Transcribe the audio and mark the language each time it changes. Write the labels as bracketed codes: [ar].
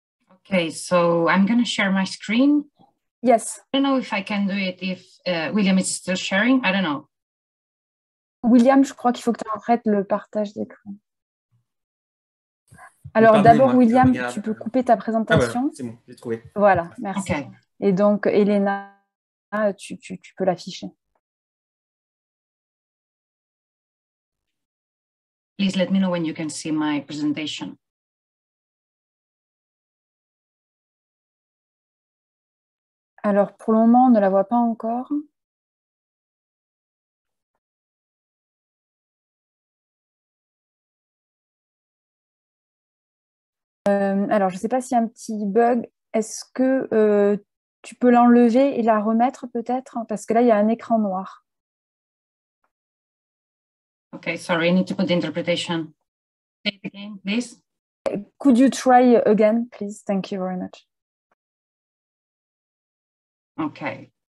[en] Okay, so I'm going to share my screen. Yes. I don't know if I can do it if William is still sharing. I don't know. [fr] William, je crois qu'il faut que tu arrêtes le partage d'écran. Alors d'abord, William, tu peux couper ta présentation. Ah voilà, c'est bon, j'ai trouvé. Voilà, merci. [en] Okay. [fr] Et donc, Elena, tu peux l'afficher. [en] Please let me know when you can see my presentation. [fr] Alors, pour le moment, on ne la voit pas encore. Alors, je ne sais pas s'il y a un petit bug. Est-ce que tu peux l'enlever et la remettre peut-être? Parce que là, il y a un écran noir. [en] Okay, sorry, I need to put the interpretation. Say it again, please. Could you try again, please? Thank you very much. Okay.